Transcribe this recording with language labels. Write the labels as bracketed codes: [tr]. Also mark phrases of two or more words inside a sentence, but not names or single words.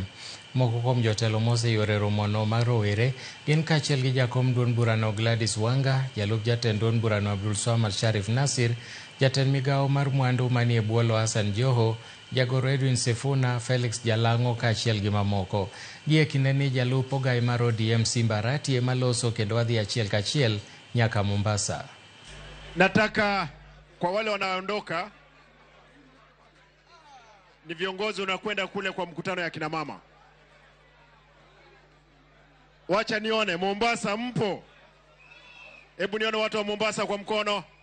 [luo] Moko kuom jotelo moseyore romono mar rowere gin kaachiel gi jakom duond burano Gladys Wanga, jalup jatend duond burano Abdulswamad Sharif Nassir, jatend migawo mar mwandu manie bwolo Hassan Joho, jagoro Edwin Sifuna, Felix Jalango kaachiel gi mamoko. Gie kinde ni jalup ogai mar ODM Simba Arati ema loso kendo wadhi achiel kachiel nyaka Mombasa. [sw] Nataka kwa wale wanaondoka ni viongozi unakwenda kule kwa mkutano ya kina mama. Wacha nione Mombasa mpo. Hebu nione watu wa Mombasa kwa mkono.